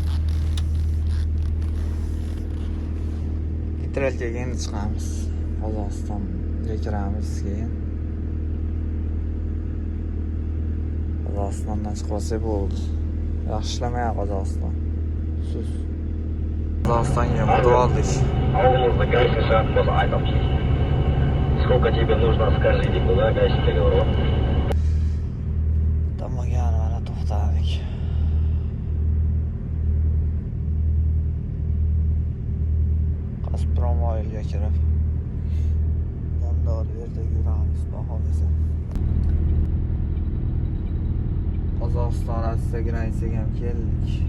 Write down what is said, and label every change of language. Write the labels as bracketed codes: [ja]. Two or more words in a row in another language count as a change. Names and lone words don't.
[uz] Neytralga endi chiqamiz. Qozog'istonga kiramiz keyin. Qozog'istondan chiqib olsa bo'ldi. Yaxshi ishlamayapti Qozog'iston. Siz Qozog'istonga o'tib oldik. [ru] Сколько тебе нужно, скажите, куда гасить договор? [uz] Tamam, mana to'xtadik. Gazprom oilga kirib damdor yerda yuramiz, xohlasa. Qozog'iston Rossiya granitsaga ham keldik.